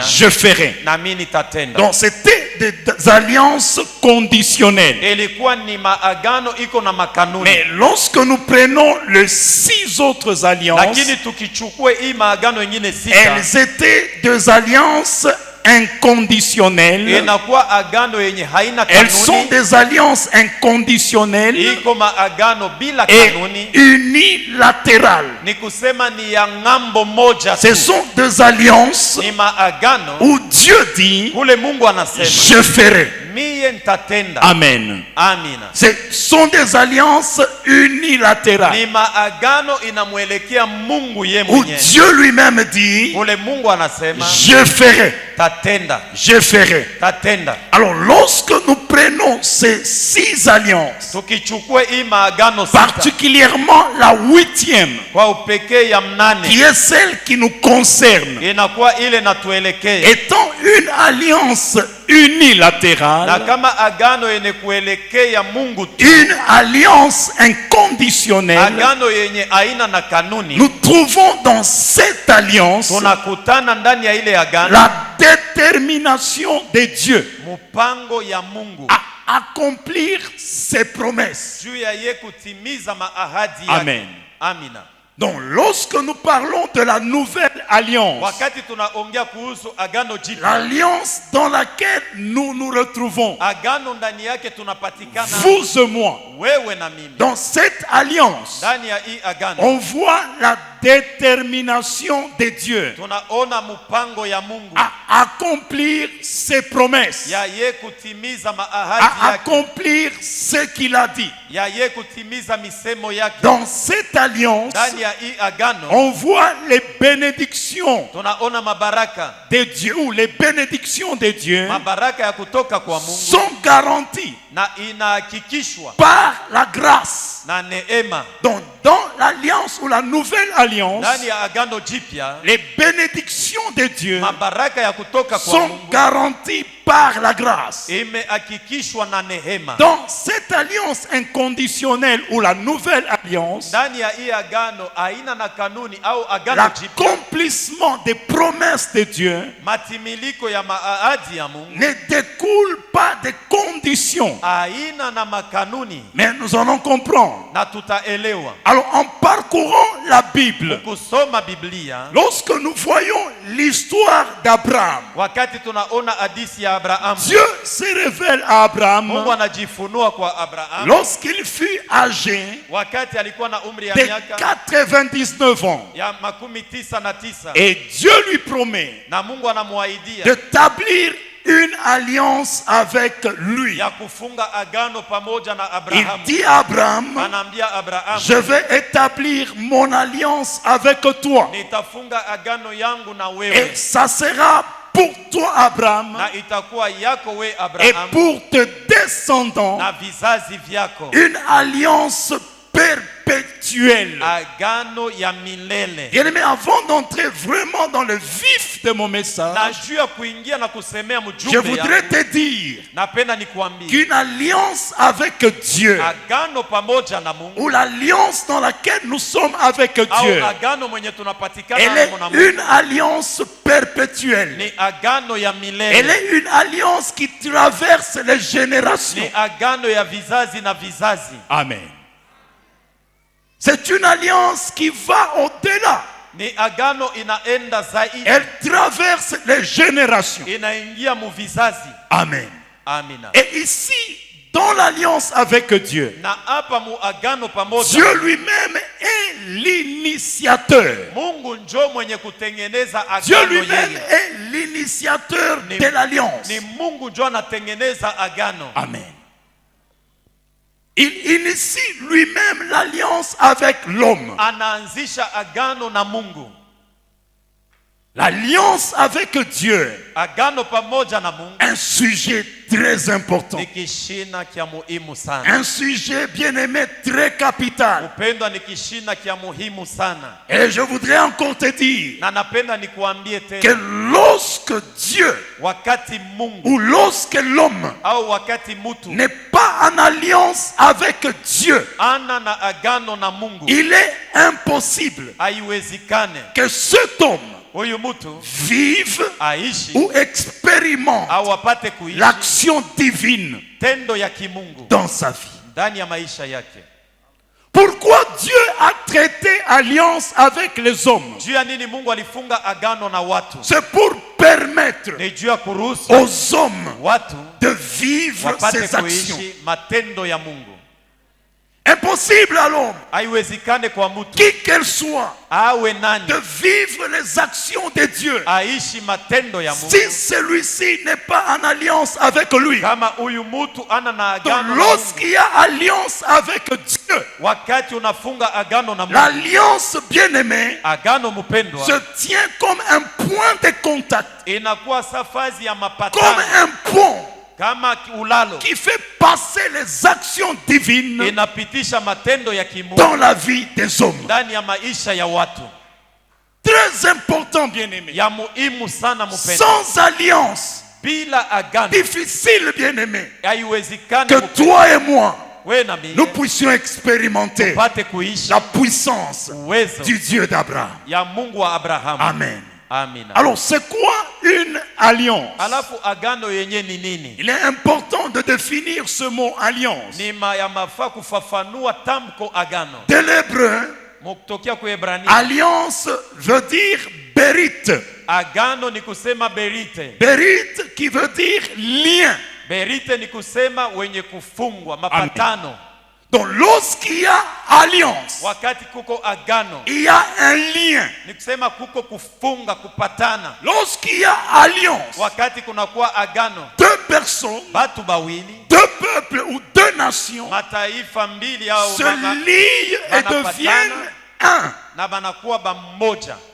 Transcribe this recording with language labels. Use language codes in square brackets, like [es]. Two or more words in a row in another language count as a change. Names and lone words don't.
[fr] je ferai. [sw] na mimi nitatenda. [fr] Donc c'était des alliances conditionnelles. [sw] Ilikuwa ni maagano iko na makanuni. [fr] Mais lorsque nous prenons les 6 autres alliances, [sw] Lakini tukichukue hii maagano nyingine sita [fr] elles étaient des alliances inconditionnelles. [sw] inakuwa agano yenye haina [fr] Elles sont [sw] kanuni. [fr] des alliances inconditionnelles [sw] Iko maagano bila [fr] et [sw] kanuni. [fr] unilatérales. [sw] Ni kusema ni ya ng'ambo moja [fr] Ce [sw] tu. [fr] sont des alliances [sw] Ni maagano [fr] où Dieu dit, [sw] kule Mungu anasema [fr] je ferai. [sw] miye nitatenda. [fr] Amen. [sw] Amina. [fr] Ce sont des alliances unilatérales [sw] Ni maagano inamwelekea Mungu ye [fr] où [sw] mwenyewe. [fr] Dieu lui-même dit, [sw] Kule Mungu anasema [fr] je ferai, [sw] tatenda, [fr] je ferai. [sw] tatenda. [fr] Alors lorsque nous prenons ces 6 alliances, [sw] Tukichukue hii maagano sita [fr] particulièrement la 8e, [sw] kwa upekee ya mnane [fr] qui est celle qui nous concerne, [sw] inakuwa ile natuelekea. [fr] étant une alliance unilatérale, [sw] Na kama agano yenye kuelekea Mungu tu, [fr] une alliance inconditionnelle, [sw] agano yenye aina na kanuni, [fr] nous trouvons dans cette alliance [sw] tunakutana ndani ya ile agano [fr] la détermination de Dieu [sw] mpango ya Mungu [fr] à accomplir ses promesses. [sw] juu ya ye kutimiza maahadi yake. [fr] Amen. [sw] Amina. [fr] Donc lorsque nous parlons de la nouvelle alliance, [sw] Wakati tunaongea kuhusu agano jipya, [fr] l'alliance dans laquelle nous nous retrouvons, [sw] agano ndani yake tunapatikana [fr] vous et moi, [sw] wewe na mimi. [fr] dans cette alliance, [sw] Ndani ya hii agano [fr] on voit la détermination de Dieu [sw] tunaona mpango ya Mungu [fr] à accomplir ses promesses, [sw] ya ye kutimiza [fr] à [sw] maahadi yake, [fr] accomplir ce qu'il a dit. [sw] ya ye kutimiza misemo yake. [fr] Dans cette alliance, [sw] Ndani ya hii agano [fr] on voit les bénédictions [sw] tunaona mabaraka, [fr] de Dieu, ou les bénédictions de Dieu [sw] mabaraka ya kutoka kwa Mungu [fr] sont garanties [sw] na inahakikishwa [fr] par la grâce. [sw] na neema. [fr] Donc, dans l'alliance ou la nouvelle alliance, [sw] Ndani ya agano jipya [fr] les bénédictions de Dieu [sw] mabaraka ya kutoka kwa [fr] sont [sw] Mungu [fr] garanties par la grâce. [sw] imehakikishwa na neema. [fr] Dans cette alliance inconditionnelle ou la nouvelle alliance, [sw] Ndani ya hii agano aina na kanuni au agano jipya, [fr] l'accomplissement des promesses de Dieu [sw] matimiliko ya maahadi ya Mungu [fr] ne découle pas des conditions. [sw] aina na makanuni, [fr] Mais nous allons comprendre. [sw] na tutaelewa [fr] Alors, en parcourant la Bible, [sw] kusoma Biblia. [fr] lorsque nous voyons l'histoire d'Abraham, [sw] Wakati tunaona hadithi ya Abrahamu, [fr] Dieu se révèle à Abraham [sw] Mungu anajifunua kwa Abrahamu [fr] lorsqu'il fut âgé [sw] wakati alikuwa na umri ya [fr] de [sw] miaka [fr] 99 ans. [sw] ya 99, [fr] Et Dieu lui promet [sw] na Mungu anamwaidia [fr] d'établir une alliance avec lui. [sw] ya kufunga agano pamoja na [fr] Il [sw] Abrahamu. [fr] dit à Abraham, [sw] Anaambia Abrahamu, [fr] je vais établir mon alliance avec toi. [sw] nitafunga agano yangu na [fr] Et [sw] wewe [fr] ça sera pour toi, Abraham, [sw] na itakuwa yako we [fr] et [sw] Abrahamu [fr] pour tes descendants, [sw] na vizazi vyako, [fr] une alliance perpétuelle. [sw] agano ya milele. [fr] Bien-aimé, avant d'entrer vraiment dans le vif de mon [sw] Na [fr] message, [sw] juu ya kuingia na kusemea [fr] je [sw] mjumbe [fr] voudrais [sw] yangu, [fr] te dire [sw] napenda nikuambie [fr] qu'une alliance avec Dieu, [sw] agano pamoja na Mungu [fr] ou l'alliance dans laquelle nous sommes avec Dieu, [sw] au agano mwenye tunapatikana [fr] elle est [sw] na Mungu [fr] une alliance perpétuelle. [sw] ni agano ya [fr] Elle [sw] milele, [fr] est une alliance qui traverse les générations. [sw] ni agano ya vizazi na vizazi. [fr] Amen. C'est une alliance qui va au-delà. [sw] Ni agano inaenda zaidi, [fr] Elle traverse les générations. [sw] inaingia mu vizazi. [fr] Amen. [sw] Amina. [fr] Et ici, dans l'alliance avec Dieu, [sw] Na hapa mu agano pamoja, [fr] Dieu lui-même est l'initiateur. [sw] Mungu njo mwenye kutengeneza [fr] Dieu [sw] agano [fr] lui-même [sw] yeye. [fr] est l'initiateur de l'alliance. [sw] Ni Mungu njo anatengeneza agano. [fr] Amen. Il initie lui-même l'alliance avec l'homme. [sw] Anaanzisha agano na Mungu. [fr] L'alliance avec Dieu, [sw] Agano pamoja na Mungu [fr] un sujet très important. [sw] ni kishina kia muhimu sana. [fr] Un sujet bien aimé, très capital. [sw] Upendo ni kishina kia muhimu sana. [fr] Et je voudrais encore te dire [sw] Na napenda nikuambie [fr] que [sw] tena, [fr] lorsque Dieu [sw] wakati Mungu [fr] ou lorsque l'homme [sw] au wakati mutu [fr] n'est pas en alliance avec Dieu, [sw] ana na agano na Mungu, [fr] il est impossible [sw] haiwezekane [fr] que cet homme [sw] huyu mutu [fr] vive [sw] aishi [fr] ou expérimente [sw] au apate kuishi [fr] l'action divine [sw] tendo ya kimungu [fr] dans sa vie. [sw] ndani ya maisha yake. [fr] Pourquoi Dieu a traité alliance avec les hommes? [sw] Juu ya nini Mungu alifunga agano na watu? [fr] C'est pour permettre [sw] Ni juu ya kuruhusu [fr] aux hommes [sw] watu [fr] de vivre [sw] wapate [fr] ces actions. [sw] kuishi matendo ya Mungu. [fr] Impossible à l'homme, [sw] Haiwezekane kwa mtu [fr] qui qu'elle soit, [sw] awe nani [fr] de vivre les actions de Dieu [sw] aishi matendo ya Mungu [fr] si celui-ci n'est pas en alliance avec lui. [sw] kama huyu mtu ana na [fr] Donc, [sw] agano na Mungu. [fr] lorsqu'il y a alliance avec Dieu, [sw] Wakati unafunga agano na Mungu, [fr] l'alliance bien-aimée [sw] agano mpendwa, [fr] se tient comme un point de contact, [sw] inakuwa safazi ya [fr] comme [sw] mapatano, [fr] un pont [sw] kama ulalo [fr] qui fait passer les actions divines [sw] inapitisha matendo ya kimungu [fr] dans la vie des hommes. [sw] ndani ya maisha ya watu. [fr] Très important, bien-aimé. [sw] Ya muhimu sana mpendwa. [fr] Sans alliance, [sw] Bila agano [fr] difficile, bien-aimé, [sw] haiwezekani [fr] que [sw] mpendwa, [fr] toi et moi, [sw] wewe na mimi [fr] nous puissions expérimenter [sw] tupate kuishi [fr] la puissance [sw] uwezo [fr] du Dieu d'Abraham. [sw] ya Mungu wa Abrahamu. [fr] Amen. [sw] Amina. [fr] Alors, c'est quoi une alliance? [sw] Alafu agano yenye ni nini? [fr] Il est important de définir ce mot alliance. [sw] Ni ya mafaa kufafanua tamko agano. [fr] De l'hébreu, [sw] Mukutokea kwa Ebrania, [fr] alliance veut dire berit. [sw] agano ni kusema berite. [fr] Berit qui veut dire lien. [sw] Berite ni kusema wenye kufungwa, mapatano. [fr] Donc lorsqu'il y a alliance, [sw] wakati kuko agano, [fr] il y a un lien. [sw] ni kusema kuko kufunga, kupatana. [fr] Lorsqu'il y a alliance, [sw] Wakati kunakuwa agano, [fr] deux personnes, [sw] batu bawili, [fr] deux peuples ou deux nations [sw] mataifa mbili au [fr] se lient et deviennent un. [sw] na banakuwa bamoja.